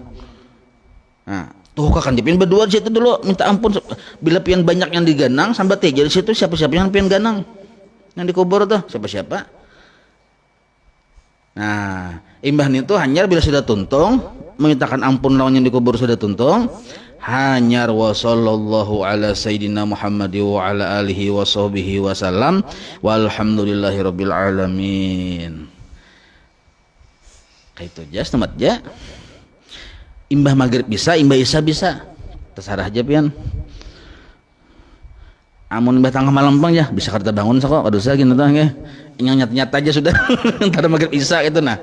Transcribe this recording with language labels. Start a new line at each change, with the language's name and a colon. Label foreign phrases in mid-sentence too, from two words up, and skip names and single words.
Banjar: Nah, tuh kan pian berdua di situ dulu minta ampun. Bila pian banyak yang diganang sambat jadi situ siapa-siapa yang pian ganang yang dikubur tuh siapa-siapa. Nah, imbah itu hanyar bila sudah tuntung memintakan ampun lawan yang dikubur sudah tuntung, hanyar
Arabic: وصلى الله على سيدنا محمد وعلى آله وصحبه وسلم والحمد لله رب العالمين.
Banjar: Kayak itu aja temat aja. Imbah maghrib bisa, imbah isya bisa, terserah aja pian. Amun imbah tengah malam bang ya bisa kerja bangun sok kado saya gitu tah nggih. Nyat-nyat aja sudah. Entar maghrib isya itu nah.